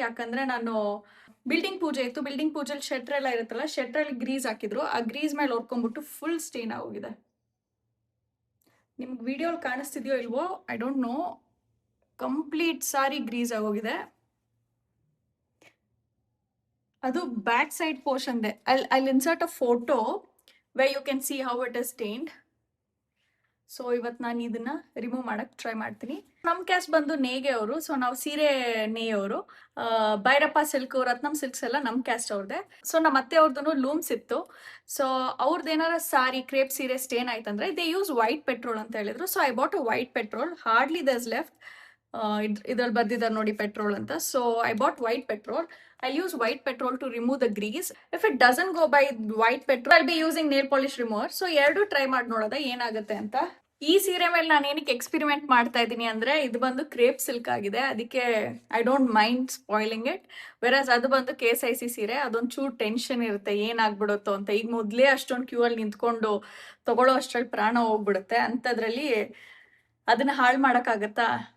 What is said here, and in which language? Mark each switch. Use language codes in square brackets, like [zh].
[kn] ಯಾಕಂದ್ರೆ ನಾನು ಬಿಲ್ಡಿಂಗ್ ಪೂಜೆ ಇತ್ತು, ಬಿಲ್ಡಿಂಗ್ ಪೂಜೆಲಿ ಶೆಟ್ರ್ ಎಲ್ಲ ಇರುತ್ತಲ್ಲ, ಶೆಟ್ರಲ್ಲಿ ಗ್ರೀಸ್ ಹಾಕಿದ್ರು, ಆ ಗ್ರೀಸ್ ಮೇಲೆ ಹೊರ್ಕೊಂಡ್ಬಿಟ್ಟು ಫುಲ್ ಸ್ಟೇನ್ ಆಗೋಗಿದೆ. ನಿಮ್ಗೆ ವಿಡಿಯೋಲಿ ಕಾಣಿಸ್ತಿದ್ಯೋ ಇಲ್ವೋ [en] I don't know, [kn] complete sorry Greece ಆಗೋಗಿದೆ. ಅದು back side portion they. [en] I'll insert a photo where you can see how it is stained. [kn] So ಇವತ್ತು ನಾನು ಇದನ್ನ ರಿಮೂವ್ ಮಾಡಕ್ ಟ್ರೈ ಮಾಡ್ತೀನಿ. ನಮ್ಮ ಕ್ಯಾಸ್ಟ್ ಬಂದು ನೇಗೆ ಅವರು, ಸೊ ನಾವು ಸೀರೆ ನೇಯವರು. ಭೈರಪ್ಪ ಸಿಲ್ಕ್, ರತ್ನಂ ಸಿಲ್ಕ್ಸ್ ಎಲ್ಲ ನಮ್ಮ ಕ್ಯಾಸ್ಟ್ ಅವ್ರದ್ದೆ. ಸೊ ನಮ್ಮ ಅತ್ತೆ ಅವ್ರದ್ದು ಲೂಮ್ಸ್ ಇತ್ತು. ಸೊ ಅವ್ರದ್ದು ಏನಾರ ಸಾರಿ ಕ್ರೇಪ್ ಸೀರೆ ಸ್ಟೇನ್ ಆಯ್ತಂದ್ರೆ [en] they use white petrol [kn] ಅಂತ ಹೇಳಿದ್ರು. [en] So I bought a white petrol, hardly this left. [kn] ಇದ್ರಲ್ಲಿ ಬರ್ದಿದ್ದಾರೆ ನೋಡಿ ಪೆಟ್ರೋಲ್ ಅಂತ. [en] So I bought white petrol. I'll use white petrol to remove the grease. If it doesn't go by white petrol, I'll be using nail polish remover. [kn] So ಎರಡು try ಮಾಡಿ ನೋಡೋದ ಏನಾಗುತ್ತೆ ಅಂತ. ಈ ಸೀರೆ ಮೇಲೆ ನಾನು ಏನಕ್ಕೆ ಎಕ್ಸ್ಪೆರಿಮೆಂಟ್ ಮಾಡ್ತಾ ಇದ್ದೀನಿ ಅಂದ್ರೆ, ಇದು ಬಂದು ಕ್ರೇಪ್ ಸಿಲ್ಕ್ ಆಗಿದೆ, ಅದಕ್ಕೆ [en] I don't mind spoiling it. [kn] ವೆರಾಸ್ ಅದು ಬಂದು KSIC ಸೀರೆ, ಅದೊಂದು ಚೂರು ಟೆನ್ಷನ್ ಇರುತ್ತೆ ಏನಾಗ್ಬಿಡುತ್ತೋ ಅಂತ. ಈಗ ಮೊದಲೇ ಅಷ್ಟೊಂದು ಕ್ಯೂ ಅಲ್ಲಿ ನಿಂತ್ಕೊಂಡು ತಗೊಳ್ಳೋ ಅಷ್ಟ್ರಲ್ಲಿ ಪ್ರಾಣ ಹೋಗ್ಬಿಡುತ್ತೆ, ಅಂಥದ್ರಲ್ಲಿ ಅದನ್ನ ಹಾಳು ಮಾಡೋಕ್ಕಾಗತ್ತಾ?